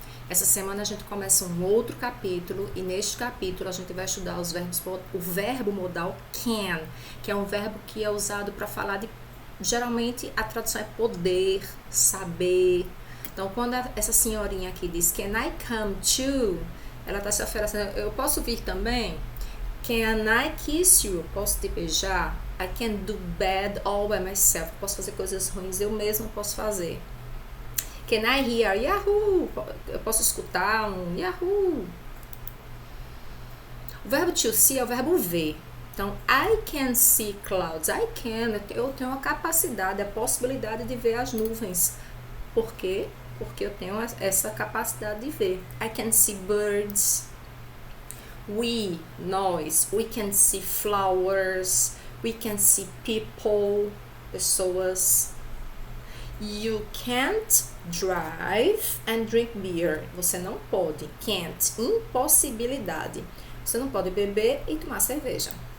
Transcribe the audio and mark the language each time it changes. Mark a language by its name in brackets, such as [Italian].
[Portuguese] Essa semana a gente começa um outro capítulo e neste capítulo a gente vai estudar o verbo modal can, que é um verbo que é usado para falar de, geralmente a tradução é poder, saber. Então quando essa senhorinha aqui diz can I come too, ela está se oferecendo, eu posso vir também? [English] Can I kiss you? Posso te beijar? I can do bad all by myself. [Portuguese] Posso fazer coisas ruins eu mesma posso fazer. Can I hear Yahoo? Eu posso escutar um Yahoo. O verbo to see é o verbo ver. Então, I can see clouds. Eu tenho a capacidade, a possibilidade de ver as nuvens. Por quê? Porque eu tenho essa capacidade de ver. [English] I can see birds. Nós. We can see flowers. We can see people. [Portuguese] Pessoas. [English] You can't drive and drink beer. [Portuguese] Você não pode. Can't. Impossibilidade. Você não pode beber e tomar cerveja.